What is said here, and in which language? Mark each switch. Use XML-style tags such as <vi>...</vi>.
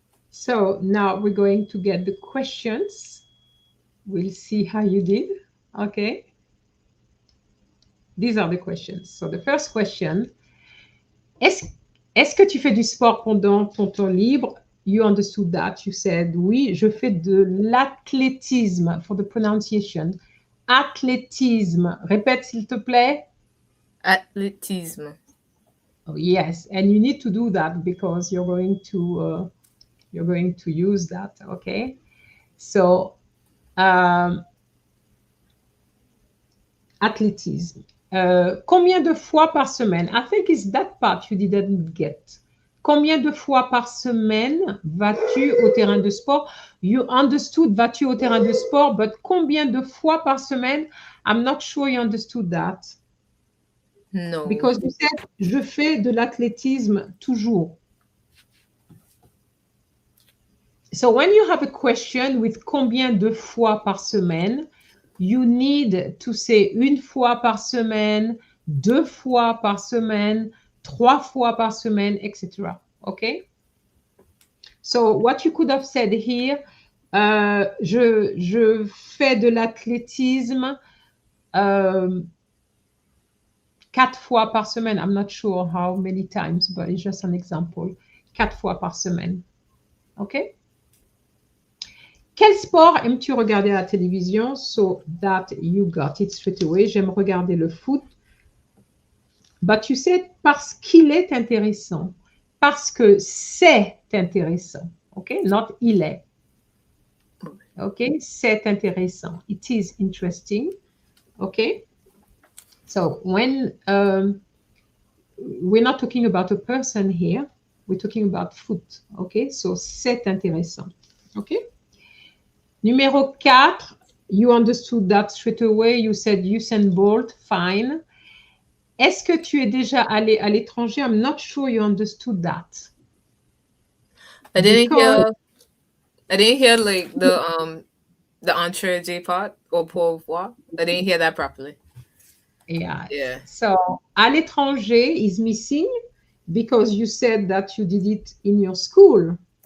<en>So now we're going to get the questions. We'll see how you did. Okay. These are the questions. So the first question,</en> <fr>est-ce que tu fais du sport pendant ton temps libre?</fr> <en>You understood that. You said,</en> <fr>oui, je fais de l'athlétisme</fr> <en>for the pronunciation.</en> <fr>Athlétisme. Répète, s'il te plaît. Athlétisme.</fr> <en>Oh, yes, and you need to do that because you're going to use that, okay? So, athlétisme.</en> <fr>Combien de fois par semaine?</fr> <en>I think it's that part you didn't get.</en> <fr>Combien de fois par semaine vas-tu au terrain de sport?</fr> <en>You understood</en> <fr>vas-tu au terrain de sport,</fr> <en>but</en> <fr>combien de fois par semaine?</fr> <en>I'm not sure you understood that. No. Because you said,</en> <fr>je fais de l'athlétisme toujours.</fr> <en>So when you have a question with</en> <fr>combien de fois par semaine,</fr> <en>you need to say</en> <fr>une fois par semaine, 2 fois par semaine,</fr> <en>3 fois par semaine, etc. Okay? So what you could have said here,</en> <fr>je fais de l'athlétisme 4 fois par semaine.</fr> <en>I'm not sure how many times, but it's just an example.</en> <fr>4 fois par semaine. Okay? Quel sport aimes-tu regarder à la télévision?</fr> <en>So that you got it straight away.</en> <fr>J'aime regarder le foot.</fr> <en>But you said</en> <fr>parce qu'il est intéressant. Parce que c'est intéressant.</fr> <en>OK? Not</en> <fr>il est.</fr> <en>OK?</en> <fr>C'est intéressant.</fr> <en>It is interesting. OK? So when we're not talking about a person here, we're talking about foot. OK? So</en> <fr>c'est intéressant.</fr> <en>OK? Numéro 4, you understood that straight away. You said Usain Bolt, fine.</en> <fr>Est-ce que tu es déjà allé à l'étranger?</fr> <en>I'm not sure you understood that. I didn't hear like the entree J part or</en> <fr>pourvoir.</fr> <en>I didn't hear that properly. Yeah. Yeah. So</en> <fr>à l'étranger</fr> <en>is missing because you said that you did it in your school.</en>